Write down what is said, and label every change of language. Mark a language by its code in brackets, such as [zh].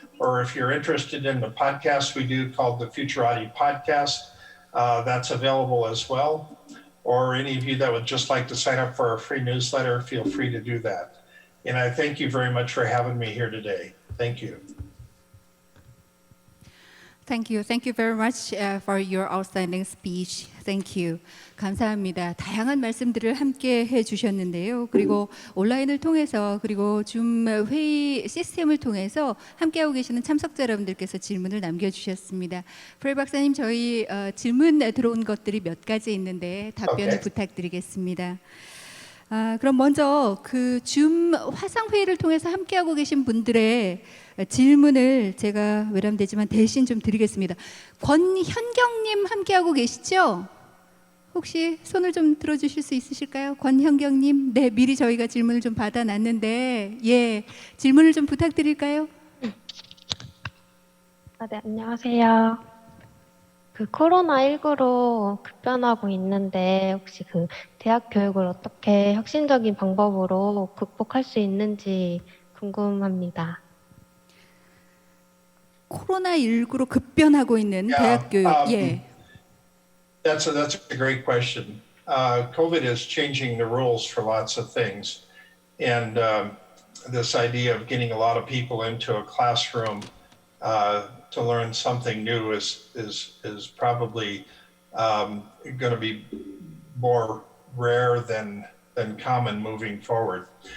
[en] Or if you're interested in the podcast we do called the Futurati Podcast, that's available as well. Or any of you that would just like to sign up for our free newsletter, feel free to do that. And I thank you very much for having me here today. Thank you. Thank you. Thank you very much for your outstanding speech. Thank you. [ko] 감사합니다. 다양한 말씀들을 함께 해주셨는데요. 그리고 온라인을 통해서 그리고 줌 회의 시스템을 통해서 함께하고 계시는 참석자 여러분들께서 질문을 남겨주셨습니다. 프레이 박사님, 저희 질문 들어온 것들이 몇 가지 있는데 답변을 부탁드리겠습니다. 그럼 먼저 그 줌 화상 회의를 통해서 함께하고 계신 분들의 질문을 제가 외람되지만 대신 좀 드리겠습니다. 권현경님 함께하고 계시죠? 혹시 손을 좀 들어주실 수 있으실까요? 권현경님, 네, 미리 저희가 질문을 좀 받아놨는데, 예, 질문을 좀 부탁드릴까요? 네, 안녕하세요. 그 코로나19로 급변하고 있는데 혹시 그 대학 교육을 어떻게 혁신적인 방법으로 극복할 수 있는지 궁금합니다. 코로나19로 급변하고 있는 대학 교육, 예. [en] That's a great question. COVID is changing the rules for lots of things. And this idea of getting a lot of people into a classroom to learn something new is probably going to be more rare than common moving forward.